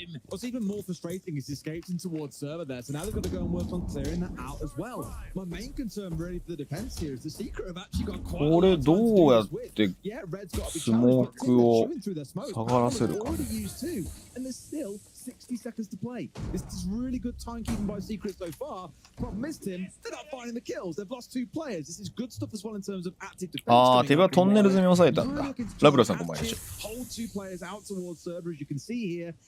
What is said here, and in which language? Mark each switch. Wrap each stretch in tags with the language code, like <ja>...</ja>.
<en>What's even more frustrating is escaping towards server there, so now they've got to go and work on clearing that out as well. My main concern really for the defense here is the Secret have actually got quite a lot of time to do this with.</en> <ja>これどうやってスモークを下がらせるかね。</ja> <en>And there's still 60 seconds to play. This is really good timekeeping by Secret so far. Problem is, Tim, they're not finding the kills. They've lost 2 players. This is good stuff as well in terms of active defense.</en> <ja>ああ、手羽トンネル済み抑えたんだ。ラブラさんこんばんは。</ja> <en>Hold 2 players out towards server, as you can see here.</en>